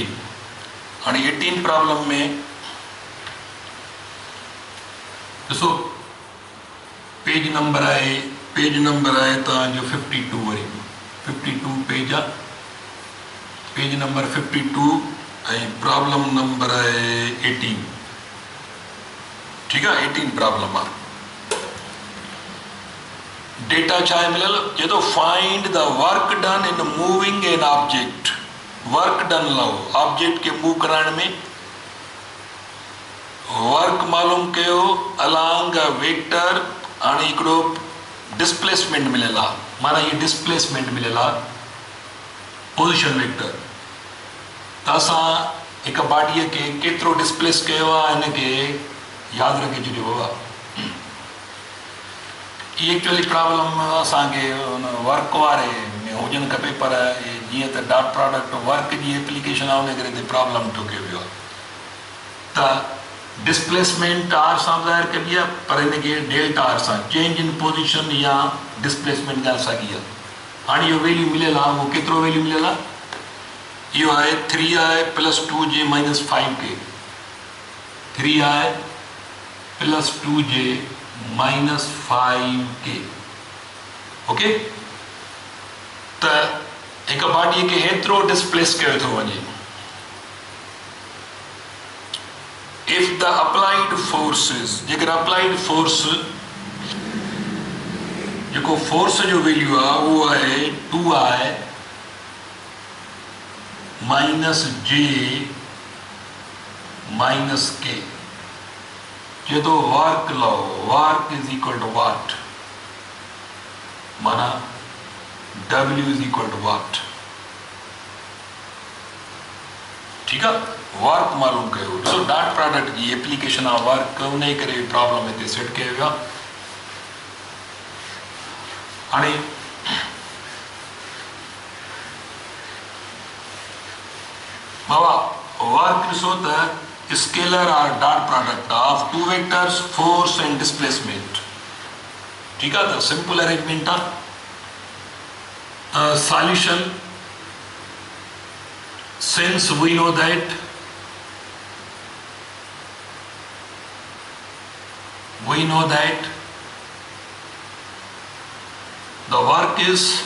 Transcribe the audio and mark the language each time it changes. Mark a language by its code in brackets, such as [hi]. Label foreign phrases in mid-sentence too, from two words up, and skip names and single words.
[sd] हाणे 18 प्रॉब्लम में ॾिसो पेज नंबर आहे तव्हांजो 52। वरी 52 पेज आहे, पेज नंबर 52 ऐं प्रॉब्लम नंबर आहे 18। ठीकु आहे, 18 प्रॉब्लम आहे। डेटा छा आहे मिलियल, चए थो [en] find the work done in moving an object. work done [sd] लहो, ऑब्जेक्ट खे मूव कराइण में वर्क मालूम कयो [en] along a vector. [sd] हाणे हिकिड़ो डिस्प्लेसमेंट मिलियल आहे, माना इहे डिस्प्लेसमेंट मिलियल आहे [en] position vector. [sd] त असां हिकु बॉडीअ खे केतिरो डिस्प्लेस कयो आहे हिनखे यादि रखे छॾियो बाबा। इहा एक्चुअली प्रॉब्लम असांखे वर्क वारे में हुजणु खपे, पर जीअं त [en] dot product [sd] वर्क जी एप्लीकेशन आहे उन करे हिते प्रॉब्लम ठोकियो वियो आहे। त डिस्प्लेसमेंट आर सां ज़ाहिर कबी आहे, पर हिनखे [en] delta R [sd] सां [en] change in position [sd] या डिस्प्लेसमेंट ॻाल्हि साॻी आहे। हाणे इहो वैल्यू मिलियल आहे, उहो केतिरो वैल्यू मिलियल आहे, इहो आहे 3i + 2j - 5k। 3i + 2j - 5k। ओके, त हिकु बॉडीअ खे हेतिरो डिस्प्लेस कयो थो वञे। [en] if the applied forces, [sd] जेकर [en] applied force [sd] जेको फोर्स जो वैल्यू आहे उहो आहे 2i - j - k। चए थो वर्क लो, [en] work is equal to what, [sd] माना W [en] is equal to what. [hi] ठीक है, [sd] वर्क मालूम कयो। [hi] सो [en] dot product [hi] की एप्लीकेशन आ वर्क उन करे प्रॉब्लम इतने सेट किया गया। [sd] हाणे बाबा वर्क ॾिसो त [en] scalar or dot product of two vectors force and displacement. [hi] ठीक है, तो [en] simple arrangement [hi] आ। [en] solution, since we know that the work is